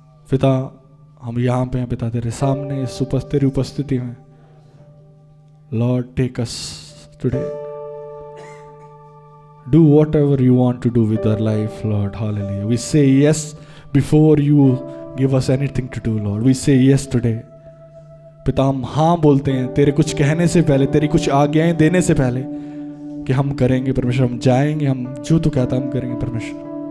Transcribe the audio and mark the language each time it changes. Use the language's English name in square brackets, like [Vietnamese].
[Hindi] पिता, हम यहाँ पे हैं पिता तेरे सामने, तेरी उपस्थिति में. [English] Lord, take us today. Do whatever you want to do with our life, Lord, hallelujah. We say yes before you give us anything to do, Lord. We say yes today. [Hindi] पिता, हम हाँ बोलते हैं तेरे कुछ कहने से पहले, तेरी कुछ आज्ञाएं देने से पहले कि हम करेंगे परमेश्वर, हम जाएंगे, हम जो तू कहता हम करेंगे परमेश्वर.